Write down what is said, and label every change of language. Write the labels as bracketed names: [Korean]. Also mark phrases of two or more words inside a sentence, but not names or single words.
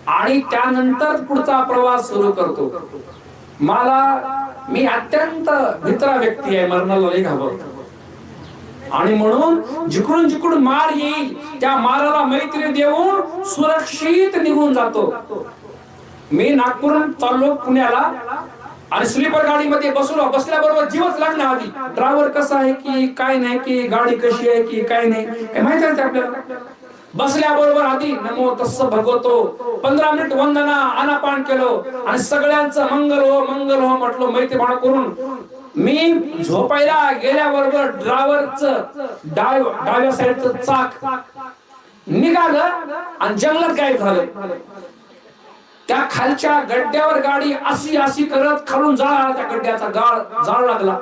[Marathi] आणि त्यानंतर पुढचा प्रवास सुरू करतो. मी अत्यंत भित्रा व्यक्ती आहे, मरणाला लई घाबरतो आणि म्हणून जिकडून जिकडून मार येईल त्या माराला मैत्री देऊन सुरक्षित निघून जातो. मी नागपूरहून चाललो पुण्याला आणि स्लीपर गाडीमध्ये बसल्याबरोबर जीवच लागला आधी. ड्रायव्हर कसा आहे की काय नाही, की गाडी कशी आहे की काय नाही हे माहिती आहे आपल्याला. बसल्याबरोबर आधी [Pali] नमो तस्स भगवतो [Marathi] 15 मिनिट वंदना आनापान केलो आणि सगळ्यांचं मंगल हो म्हटलं मैत्रीभाव करून. मी झोपायला गेल्याबरोबर ड्रायव्हरचं डाव्या साईडचं चाक निघालं आणि जंगलात गायब झालं. त्या खालच्या गड्ड्यावर गाडी अशी करत खालून त्या गड्ड्याचा जाळ लागला.